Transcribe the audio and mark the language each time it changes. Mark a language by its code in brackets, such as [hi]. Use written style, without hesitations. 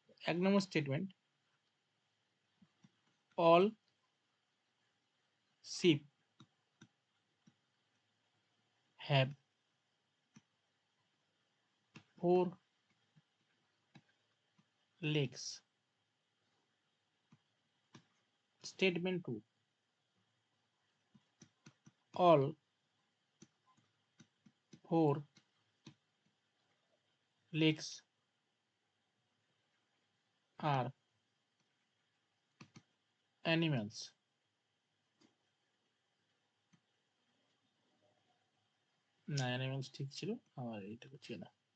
[en] 1 নম্বর statement, all sheep have 4 legs. Statement 2, all 4 legs are animals. [bn] না, animals ঠিক ছিল, আমার এটা হচ্ছে না।